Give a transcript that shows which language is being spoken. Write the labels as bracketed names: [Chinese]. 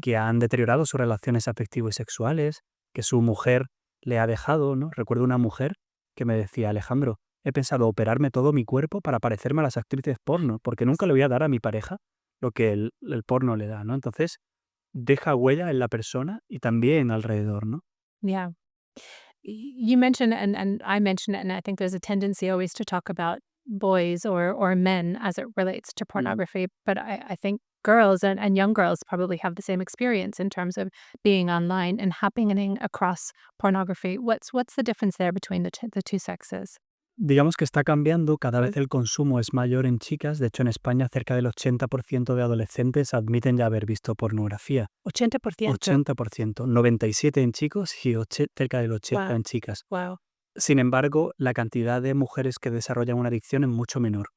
[Spanish] que han deteriorado sus relaciones afectivas y sexuales, que su mujer le ha dejado, ¿no? Recuerdo una mujer que me decía, Alejandro, he pensado operarme todo mi cuerpo para parecerme a las actrices porno, porque nunca le voy a dar a mi pareja lo que el porno le da, ¿no? Entonces, deja huella en la persona y también alrededor, ¿no? [English] Yeah. You mentioned, and I mentioned it, and I think there's a tendency always to talk about boys or men as it relates to pornography. But I think girls and young girls probably have the same experience in terms of being online and happening across pornography. What's the difference there between the two sexes? [Spanish] Digamos que está cambiando, cada vez el consumo es mayor en chicas, de hecho en España cerca del 80% de adolescentes admiten ya haber visto pornografía. [English] 80%. [Spanish] 80%, 97% en chicos y cerca del 80% [English] Wow. [Spanish] en chicas. [English] Wow. [Spanish] Sin embargo, la cantidad de mujeres que desarrollan una adicción es mucho menor.